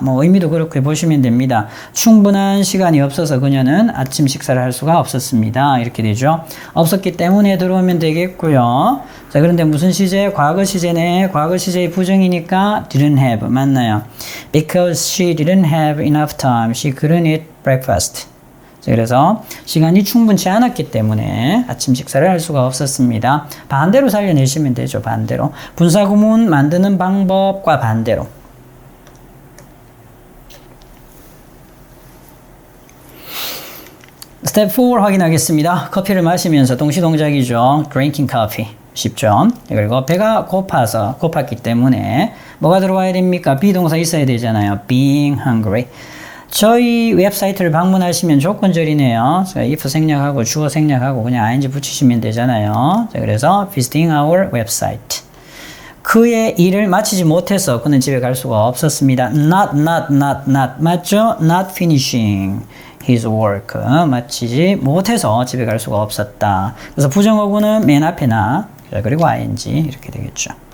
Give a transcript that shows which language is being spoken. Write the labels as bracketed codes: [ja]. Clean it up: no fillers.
[ko] 뭐 의미도 그렇게 보시면 됩니다. 충분한 시간이 없어서 그녀는 아침 식사를 할 수가 없었습니다. 이렇게 되죠. 없었기 때문에 들어오면 되겠고요. 자, 그런데 무슨 시제? 과거 시제네. 과거 시제의 부정이니까 [en] didn't have. [ko] 맞나요? [en] Because she didn't have enough time. She couldn't eat breakfast. [ko] 자, 그래서 시간이 충분치 않았기 때문에 아침 식사를 할 수가 없었습니다. 반대로 살려내시면 되죠. 반대로. 분사구문 만드는 방법과 반대로. 스텝 4 확인하겠습니다. 커피를 마시면서 동시동작이죠. [en] drinking coffee. [ko] 쉽죠. 그리고 배가 고팠기 때문에 뭐가 들어와야 됩니까? 비동사 있어야 되잖아요. [en] being hungry. [ko] 저희 웹사이트를 방문하시면 조건절이네요. if 생략하고 주어 생략하고 그냥 ing 붙이시면 되잖아요. 자, 그래서 [en] visiting our website. [ko] 그의 일을 마치지 못해서 그는 집에 갈 수가 없었습니다. [en] not. [ko] 맞죠? [en] not finishing his work. [ko] 마치지 못해서 집에 갈 수가 없었다. 그래서 부정어구는 맨 앞에 not, 그리고 ing 이렇게 되겠죠.